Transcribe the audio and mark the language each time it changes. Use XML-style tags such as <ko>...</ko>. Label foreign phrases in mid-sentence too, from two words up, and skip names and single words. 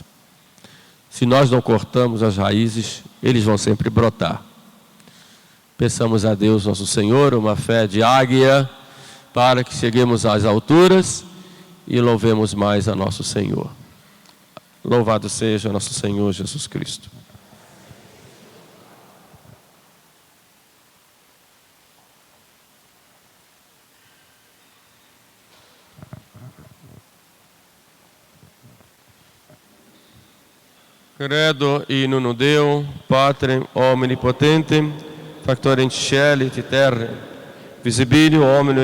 <pt>Se nós não cortamos as raízes, eles vão sempre brotar. Peçamos a Deus nosso Senhor uma fé de águia, para que cheguemos às alturas e louvemos mais a nosso Senhor. Louvado seja nosso Senhor Jesus Cristo.</pt> <la>Credo in uno Deo, Patrem omnipotentem, factorem cieli et terrae, visibilium hominum</la>